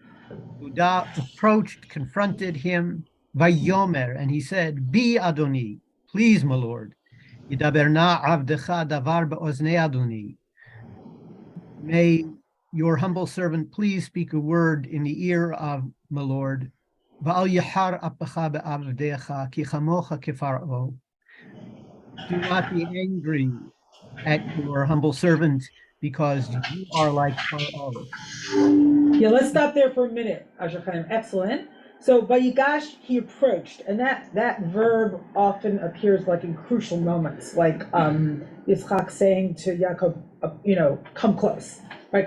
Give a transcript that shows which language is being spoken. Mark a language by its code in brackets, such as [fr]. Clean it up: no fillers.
[en] Yehuda approached, confronted him. [he] Vayomer, [en] and he said, [he] Bi Adoni, [en] please, my Lord. [he] Yidaberna avdecha davar be'oznei Adoni. [en] May your humble servant please speak a word in the ear of my Lord. [he] ואל יחר אפך בעבדיך, כי כמוך כפרעה. [en] Do not be angry at your humble servant, because you are like Pharaoh. Yeah, let's stop there for a minute, Asher Chaim. Excellent. So Vayigash, he approached, and that verb often appears like in crucial moments, like Yitzchak saying to Yaakov, come close, right?